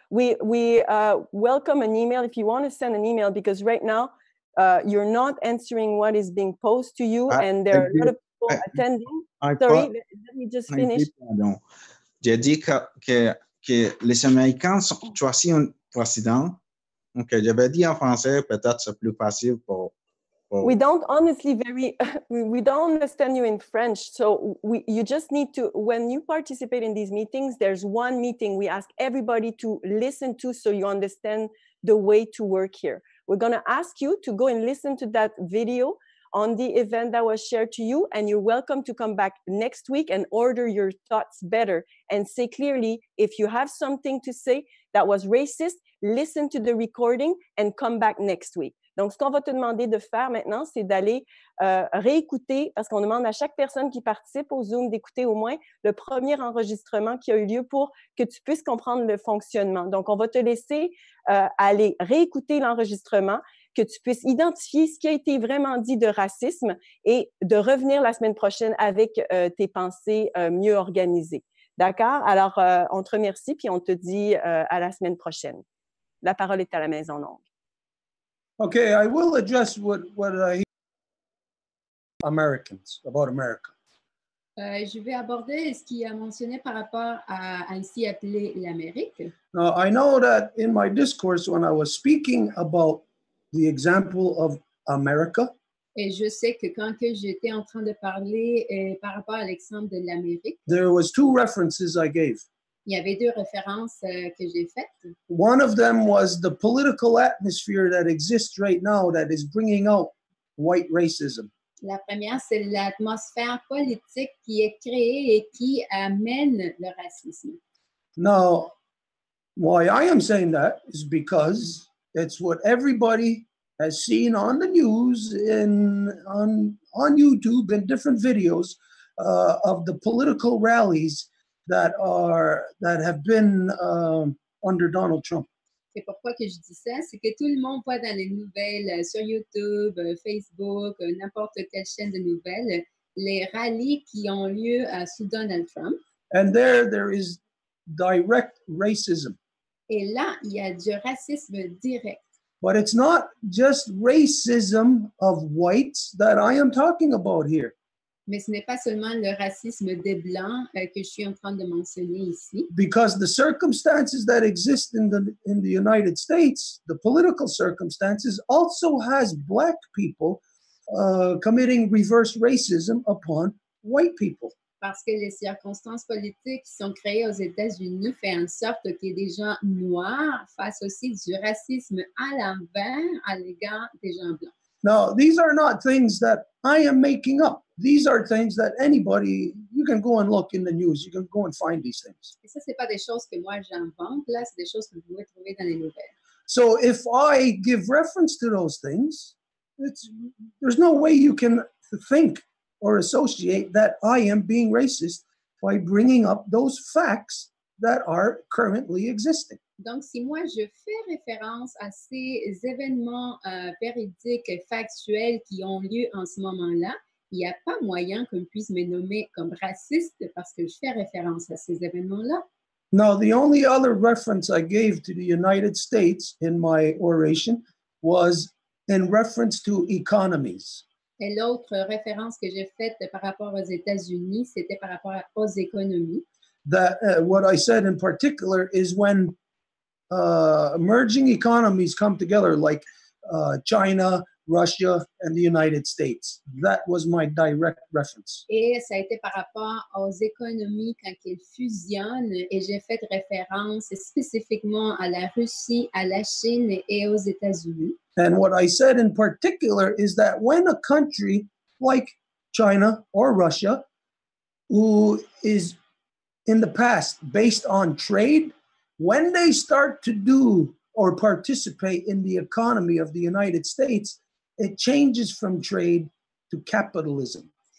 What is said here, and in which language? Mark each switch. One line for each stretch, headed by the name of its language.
English: We welcome an email if you want to send an email, because right now you're not answering what is being posed to you, and there are a lot of people attending. Sorry, let me just finish.
French: J'ai dit que les Américains ont choisi un président. Donc, j'avais dit en français, peut-être c'est plus facile pour.
English: We don't honestly we don't understand you in French. So you just need to, when you participate in these meetings, there's one meeting we ask everybody to listen to, so you understand the way to work here. We're going to ask you to go and listen to that video on the event that was shared to you, and you're welcome to come back next week and order your thoughts better and say clearly if you have something to say that was racist. Listen to the recording and come back next week.
French: Donc, ce qu'on va te demander de faire maintenant, c'est d'aller réécouter, parce qu'on demande à chaque personne qui participe au Zoom d'écouter au moins le premier enregistrement qui a eu lieu pour que tu puisses comprendre le fonctionnement. Donc, on va te laisser aller réécouter l'enregistrement, que tu puisses identifier ce qui a été vraiment dit de racisme et de revenir la semaine prochaine avec tes pensées mieux organisées. D'accord? Alors, on te remercie, puis on te dit à la semaine prochaine. La parole est à la Maison Longue.
English: Okay, I will address what I Americans, about America.
French: Je vais aborder ce qui a mentionné par rapport à ainsi appelé l'Amérique.
English: Now, I know that in my discourse, when I was speaking about the example of America,
French: et je sais que quand que j'étais en train de parler par rapport à l'exemple de l'Amérique,
English: there was 2 references I gave.
French: Il y avait deux références que j'ai faites.
English: One of them was the political atmosphere that exists right now that is bringing out white racism.
French: La première, c'est l'atmosphère politique qui est créée et qui amène le racisme.
English: Now, why I am saying that is because it's what everybody has seen on the news and on YouTube and different videos of the political rallies that have been under Donald Trump.
French: C'est pourquoi que je dis ça, c'est que tout le monde voit dans les nouvelles sur YouTube, Facebook, n'importe quelle chaîne de nouvelles, les rallyes qui ont lieu sous Donald Trump.
English: And there is direct racism.
French: Et là, il y a du racisme direct.
English: But it's not just racism of whites that I am talking about here.
French: Mais ce n'est pas seulement le racisme des Blancs que je suis en train de mentionner ici.
English: Because the circumstances that exist in the United States, the political circumstances, also has Black people committing reverse racism upon white people.
French: Parce que les circonstances politiques qui sont créées aux États-Unis font en sorte que des gens noirs fassent aussi du racisme à l'envers à l'égard des gens blancs.
English: Now, these are not things that I am making up. These are things that anybody, you can go and look in the news, you can go and find these things.
French: Et ça, c'est pas des choses que moi j'invente, là, c'est des choses que vous pouvez trouver dans les nouvelles.
English: So if I give reference to those things, there's no way you can think or associate that I am being racist by bringing up those facts that are currently existing.
French: Donc, si moi, je fais référence à ces événements véridiques et factuels qui ont lieu en ce moment-là, il n'y a pas moyen qu'on puisse me nommer comme raciste parce que je fais référence à ces événements-là.
English: Now, the only other reference I gave to the United States in my oration was in reference to economies.
French: Et l'autre référence que j'ai faite par rapport aux États-Unis, c'était par rapport aux économies.
English: That what I said in particular is when emerging economies come together, like China, Russia, and the United States. That was my direct reference.
French: Et ça a été par rapport aux économies quand elles fusionnent, et j'ai fait référence spécifiquement à la Russie, à la Chine et aux États-Unis.
English: And what I said in particular is that when a country like China or Russia, who is in the past based on trade, when they start to do or participate in the economy of the United States, it changes from trade to capitalism.